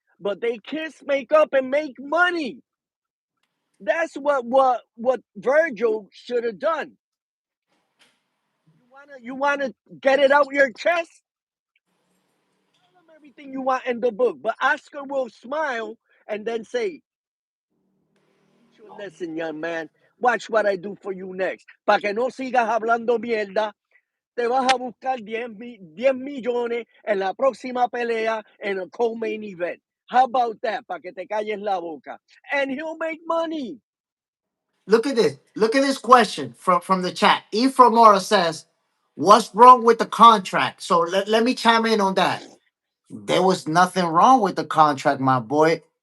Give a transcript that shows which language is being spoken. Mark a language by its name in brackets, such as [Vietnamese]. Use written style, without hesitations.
[English] But they kiss, make up, and make money. That's what Virgil should have done. You wanna get it out your chest? Tell them everything you want in the book. But Oscar will smile and then say, "Teach you a lesson, young man. Watch what I do for you next. [Spanish] Para que no sigas hablando mierda, te vas a buscar 10 millones en la próxima pelea en el co-main event. [English] How about that? [Spanish] Para que te calles la boca." [English] And he'll make money. Look at this. Look at this question from the chat. E. Mora says, "What's wrong with the contract?" So let me chime in on that. There was nothing wrong with the contract, my boy.